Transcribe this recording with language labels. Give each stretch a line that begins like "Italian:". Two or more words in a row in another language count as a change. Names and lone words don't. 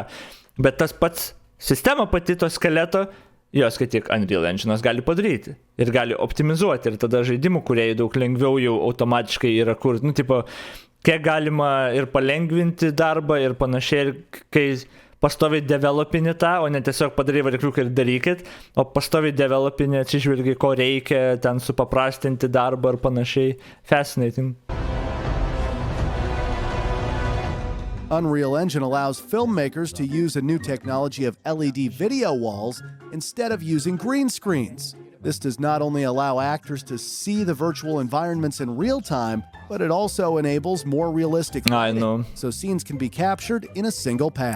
Lithuanian: Bet tas pats sistema pati to skeleto, jos, kad tik Unreal Engine'as gali padaryti ir gali optimizuoti, ir tada žaidimų kūrėjai daug lengviau jau automatiškai yra kur, tipo, kiek galima ir palengvinti darbą ir panašiai, ir kai pastoviai developini tą, o ne tiesiog padarai varikliuką ir darykit, o pastoviai developini atsižvelgi, ko reikia, ten supaprastinti darbą ir panašiai.
English: Fascinating. Unreal Engine allows filmmakers to use a new technology of LED video walls instead of using green screens. This does not only allow actors to see the virtual environments in real time, but it also enables more realistic lighting, so scenes can be captured in a single pass.